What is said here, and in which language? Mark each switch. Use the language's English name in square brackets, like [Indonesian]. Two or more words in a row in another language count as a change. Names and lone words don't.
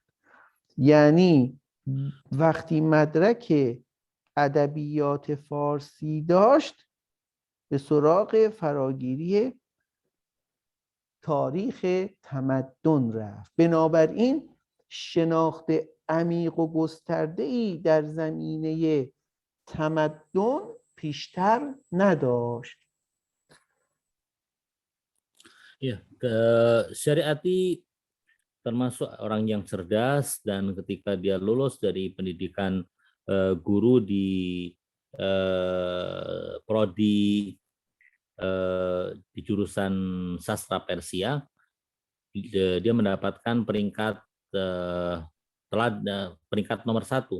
[Persian] یعنی وقتی مدرک ادبیات فارسی داشت، به سراغ فراگیری تاریخ تمدن رفت. بنابراین شناخت عمیق و گسترده‌ای در زمینه تمدن پیشتر نداشت. [Indonesian] Ya, Syariati termasuk orang yang cerdas, dan ketika dia lulus dari pendidikan guru di prodi di jurusan sastra Persia, dia mendapatkan peringkat peringkat nomor 1.